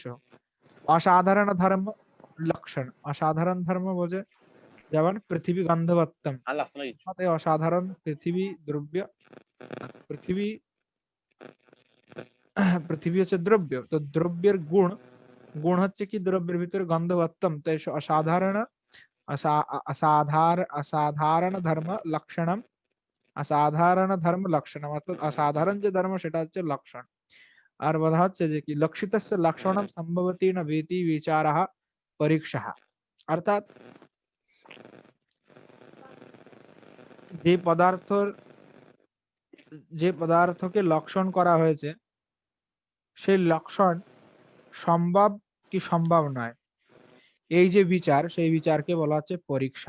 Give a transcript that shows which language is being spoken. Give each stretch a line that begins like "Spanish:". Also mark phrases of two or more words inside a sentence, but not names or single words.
Bangla: অসাধারণ ধর্ম লক্ষণ, অসাধারণ ধর্ম বোঝে যেমন
Sanskrit: পৃথিবী গন্ধবত্তম,
Bangla: অর্থাৎ এই অসাধারণ পৃথিবী দ্রব্য, পৃথিবী পৃথিবী হচ্ছে দ্রব্য, তো দ্রব্যের গুণ, গুণ হচ্ছে কি দ্রব্যের ভিতরে গন্ধবত্তম, তো এই অসাধারণ
Sanskrit: असाधारण धर्म लक्षणम, असाधारण धर्म लक्षणम,
Bangla: অর্থাৎ অসাধারণ যে ধর্ম সেটা হচ্ছে লক্ষণ। আর বলা হচ্ছে যে কি
Sanskrit: লক্ষিতস্য লক্ষণম সম্ভবতি ন ভীতি বিচারः পরীক্ষা,
Bangla: অর্থাৎ যে পদার্থর, যে পদার্থকে লক্ষণ করা হয়েছে সেই লক্ষণ সম্ভব কি সম্ভব নয়, এই যে বিচার, সেই বিচারকে বলা হচ্ছে পরীক্ষা।